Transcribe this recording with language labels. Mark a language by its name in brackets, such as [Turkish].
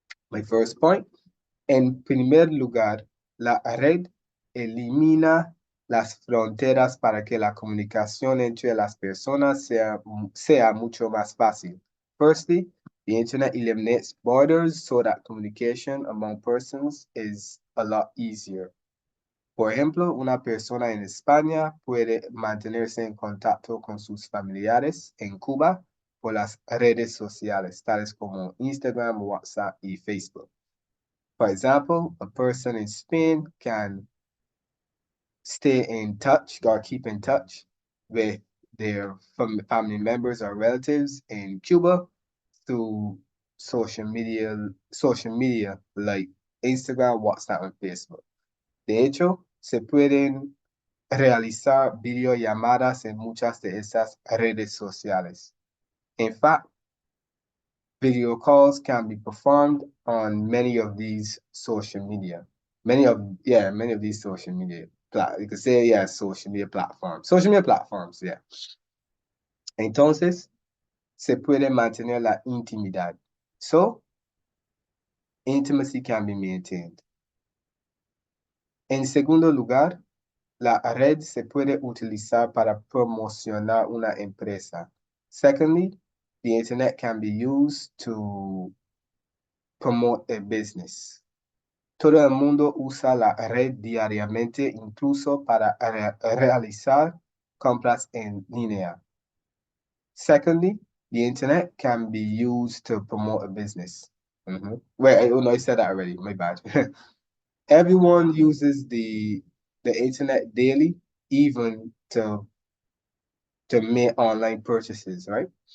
[English] My first point, [Spanish] en primer lugar, la red elimina las fronteras para que la comunicación entre las personas sea mucho más fácil. [English] Firstly, the internet eliminates borders so that communication among persons is a lot easier. [Spanish] Por ejemplo, una persona en España puede mantenerse en contacto con sus familiares en Cuba por las redes sociales, tales como Instagram, WhatsApp y Facebook. [English] For example, a person in Spain can stay in touch or keep in touch with their family members or relatives in Cuba through social media like Instagram, WhatsApp, and Facebook. [Spanish] De hecho, se pueden realizar videollamadas en muchas de esas redes sociales. [English] In fact, video calls can be performed on many of these social media. Many of these social media you could say, yeah, social media platforms. Social media platforms, yeah. [Spanish] Entonces, se puede mantener la intimidad. [English] So, intimacy can be maintained. [Spanish] En segundo lugar, la red se puede utilizar para promocionar una empresa. [English] Secondly, the internet can be used to promote a business. [Spanish] Todo el mundo usa la red diariamente, incluso para realizar compras en línea. [English] Secondly, the internet can be used to promote a business. Wait, no, I said that already. My bad. Everyone uses the internet daily, even to make online purchases, right?